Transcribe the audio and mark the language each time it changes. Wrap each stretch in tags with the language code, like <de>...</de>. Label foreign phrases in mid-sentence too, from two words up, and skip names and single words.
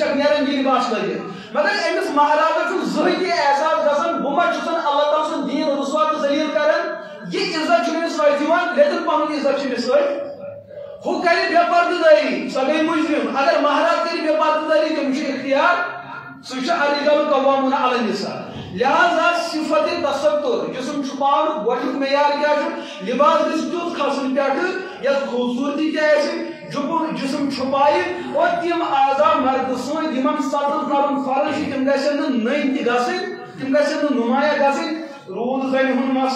<ks>چھکھ نیران یہِ لباس لٲگِتھ مگر أمِس مہرازس چھُنہٕ زٕہٕنۍ تہِ احساس گژھان بہٕ ما چھُسن اللہ تعالیٰ سُنٛد دیٖن رُسوا تہٕ ذلیٖل کران یہِ عزت چھُنہٕ أمِس سۭتۍ یِوان لیکن پنُن عزت چھُ أمِس سۭتۍ ہُہ کرِ بے پردٕ دٲری سۄ گٔے مُجرم اگر مہراز کرِ بے پردٕ دٲری تٔمِس چھُ اختیار سُہ چھُ</ks> <ar>الرجال قوامون علی النساء</ar> <ks>لہذا صفت تصطُر جسم چھُپاونُک گۄڈنیُک معیار کیٛاہ چھُ لباس گژھِ تیُتھ کھسُن پٮ۪ٹھٕ یتھ خوٗبصوٗرتی تہِ آسہِ جسم چھُپایہِ اور تِم اعضا مردٕ سٕنٛدۍ یِمن سطر کرُن فرض چھُ تِم گژھن نہٕ نٔنۍ تہِ گژھٕنۍ تِم گژھن نہٕ نُمایاں گژھٕنۍ روٗد زنہِ ہُنٛد</ks>